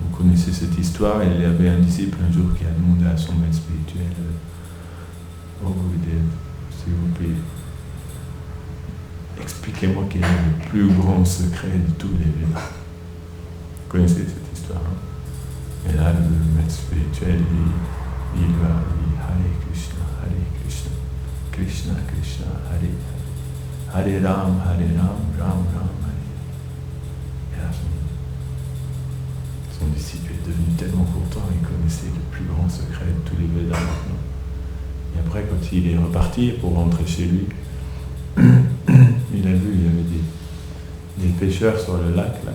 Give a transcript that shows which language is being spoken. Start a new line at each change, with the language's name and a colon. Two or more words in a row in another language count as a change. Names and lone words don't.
French: Vous connaissez cette histoire, il y avait un disciple un jour qui a demandé à son maître spirituel, oh Gurudev, s'il vous plaît, expliquez-moi quel est le plus grand secret de tous les Védas. Vous connaissez cette histoire, hein? Et là, le maître spirituel, il lui a dit
Sanskrit: Hare Krishna, Krishna Krishna, Hare Hare Ram, Ram Ram, Hare.
French: Et là, son disciple est devenu tellement content, il connaissait le plus grand secret de tous les Védas maintenant. Et après, quand il est reparti pour rentrer chez lui, il a vu, il y avait des pêcheurs sur le lac, là.